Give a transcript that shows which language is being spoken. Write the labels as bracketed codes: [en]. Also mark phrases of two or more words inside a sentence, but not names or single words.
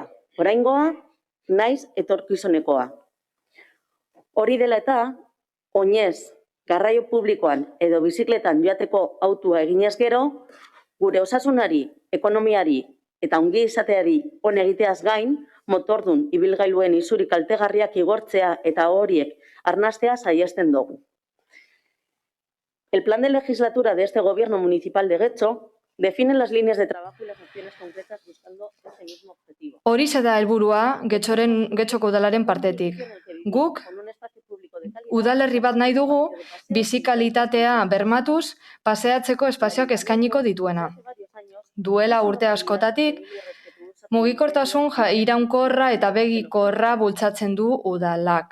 [eu] Oraingoa, naiz etorkizunekoa. Hori dela eta, oinez, garraio publikoan edo bizikletan joateko autua eginez gero, gure osasunari, ekonomiari eta ongi izateari on egiteaz gain, motordun ibilgailuen isuri kaltegarriak igortzea eta horiek arnastea saihesten dugu. [es] El plan de legislatura de este gobierno municipal de Getxo define las líneas de trabajo y las acciones concretas buscando ese mismo objetivo. [eu] Horixe da helburua Getxoko udalaren partetik. Guk udalerri bat nahi dugu bizi kalitatea bermatuz paseatzeko espazioak eskainiko dituena. Duela urte askotatik, mugikortasun iraunkorra eta begikorra bultzatzen du udalak.